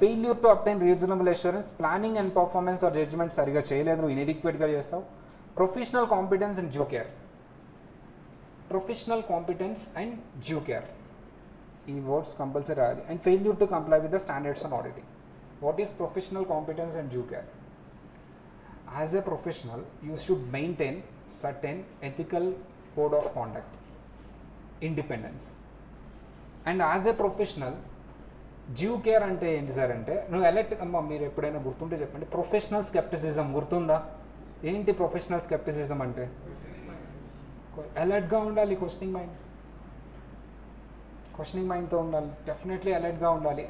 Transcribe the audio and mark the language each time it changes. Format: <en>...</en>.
<en>failure to obtain reasonable assurance, planning and performance or judgment</en> <te>సరిగా చేయలేదు, నువ్వు ఇన్ఎడిక్వేట్గా చేస్తావు.</te> <en>Professional competence and due care. Professional competence and due care</en> <te>ఈ words compulsory రాయాలి.</te> <en>And failure to comply with the standards on auditing. What is professional competence and due care? As a professional, you should maintain certain ethical code of conduct, independence. And as a professional,</en> <te>due care అంటే ఏంటి sir అంటే నువ్వు alert అమ్మా. మీరు ఎప్పుడైనా గుర్తుంటే చెప్పండి. Professional scepticism గుర్తుందా? ఏంటి ప్రొఫెషనల్ స్కెప్టిసిజం అంటే? అలర్ట్గా ఉండాలి, క్వశ్చనింగ్ మైండ్తో ఉండాలి, డెఫినెట్లీ అలర్ట్గా ఉండాలి.</te>